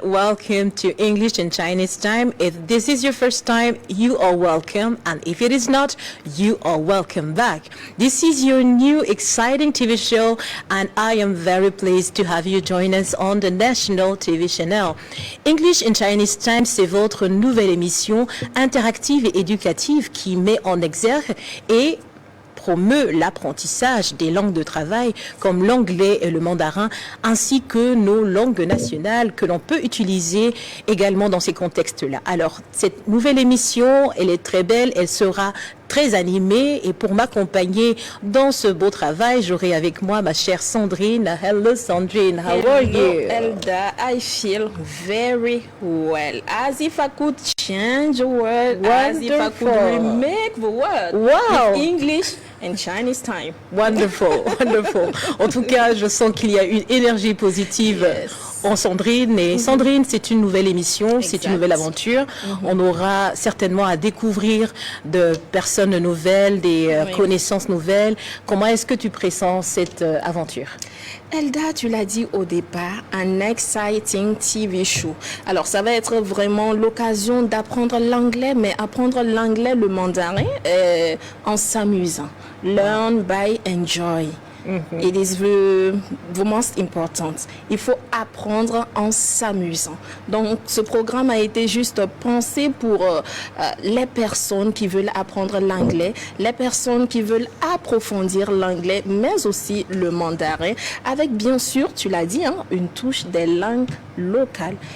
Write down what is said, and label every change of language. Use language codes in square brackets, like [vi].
[en] Welcome to English and Chinese Time. If this is your first time, you are welcome. And if it is not, you are welcome back. This is your new exciting TV show, and I am very pleased to have you join us on the national TV channel. [fr] English and Chinese Time, c'est votre nouvelle émission interactive et éducative qui met en exergue et promeut l'apprentissage des langues de travail comme l'anglais et le mandarin, ainsi que nos langues nationales que l'on peut utiliser également dans ces contextes-là. Alors, cette nouvelle émission, elle est très belle, elle sera très animée, et pour m'accompagner dans ce beau travail, j'aurai avec moi ma chère Sandrine. [en] Hello Sandrine, how are you? Elda, I feel very well. As if I could change the word, as if I could remake the word. Wow! With English and Chinese time. Wonderful, wonderful. [fr] En tout cas, je sens qu'il y a une énergie positive. [en] Yes. [fr] En Sandrine. Et Sandrine, c'est une nouvelle émission, c'est une nouvelle aventure. On aura certainement à découvrir de personnes nouvelles, des connaissances nouvelles. Comment est-ce que tu pressens cette aventure? Elda, tu l'as dit au départ, un exciting TV show. Alors, ça va être vraiment l'occasion d'apprendre l'anglais, mais apprendre l'anglais, le mandarin, en s'amusant. [en] Learn by enjoy. It is the most important. [fr] Il faut apprendre en s'amusant. Donc, ce programme a été juste pensé pour les personnes qui veulent apprendre l'anglais, les personnes qui veulent approfondir l'anglais, mais aussi le mandarin, avec bien sûr, tu l'as dit, une touche des langues locales.